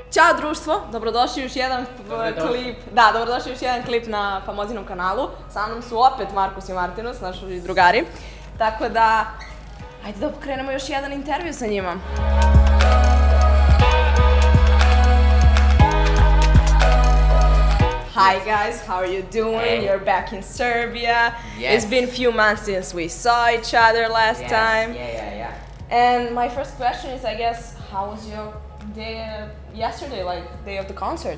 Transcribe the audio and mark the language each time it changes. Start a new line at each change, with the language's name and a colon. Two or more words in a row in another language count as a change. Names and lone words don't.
Serbian: Ćao društvo, dobrodošli još jedan klip. Da, dobrodošli još jedan klip na Famozinom kanalu. Sa mnom su opet Marcus&Martinus, naši drugari. Tako da, ajde da krenemo još jedan intervju sa njima.
English: Hi guys, how are you doing? Hey. You're back in Serbia. Yes. It's been a few months since we saw each other last time. Yeah. And my first question is, I guess, how was your day yesterday, like day of the concert?